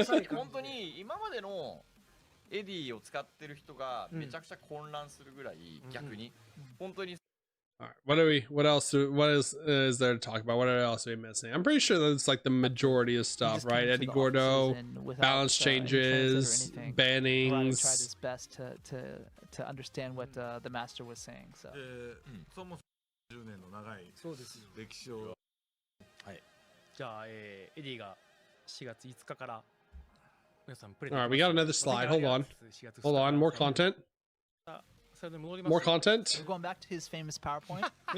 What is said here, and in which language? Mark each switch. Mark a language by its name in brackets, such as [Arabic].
[Japanese] 本当に今までのエディを使ってる人がめちゃくちゃ混乱するぐらい逆に本当に [English] All right, what else is there to talk about? What else are we missing? I'm pretty sure that's like the majority of stuff, right? Eddie Gordo, balance changes, bannings. Tried his best to understand what the master was saying. So. [Japanese] そもそも10年の長い歴史を。はい。じゃあ、エディが4月5日から皆さんプレイ。 [English] All right, we got another slide. Hold on, more content. More content. We're going back to his famous PowerPoint.